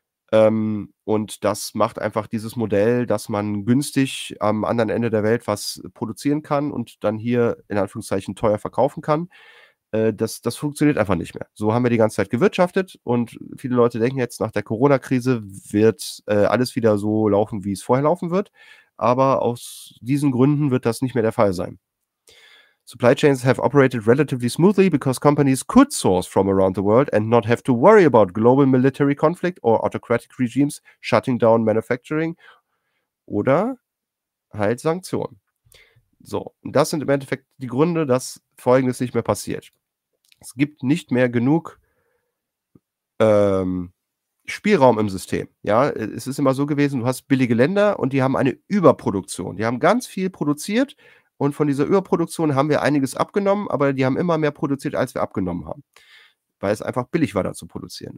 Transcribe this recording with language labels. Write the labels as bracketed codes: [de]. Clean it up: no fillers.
[de] Und das macht einfach dieses Modell, dass man günstig am anderen Ende der Welt was produzieren kann und dann hier in Anführungszeichen teuer verkaufen kann. Das funktioniert einfach nicht mehr. So haben wir die ganze Zeit gewirtschaftet und viele Leute denken jetzt, nach der Corona-Krise wird alles wieder so laufen, wie es vorher laufen wird. Aber aus diesen Gründen wird das nicht mehr der Fall sein. [en] Supply chains have operated relatively smoothly because companies could source from around the world and not have to worry about global military conflict or autocratic regimes shutting down manufacturing [de] oder halt Sanktionen. So, und das sind im Endeffekt die Gründe, dass Folgendes nicht mehr passiert. Es gibt nicht mehr genug Spielraum im System. Ja, es ist immer so gewesen, du hast billige Länder und die haben eine Überproduktion. Die haben ganz viel produziert und von dieser Überproduktion haben wir einiges abgenommen, aber die haben immer mehr produziert, als wir abgenommen haben, weil es einfach billig war, da zu produzieren.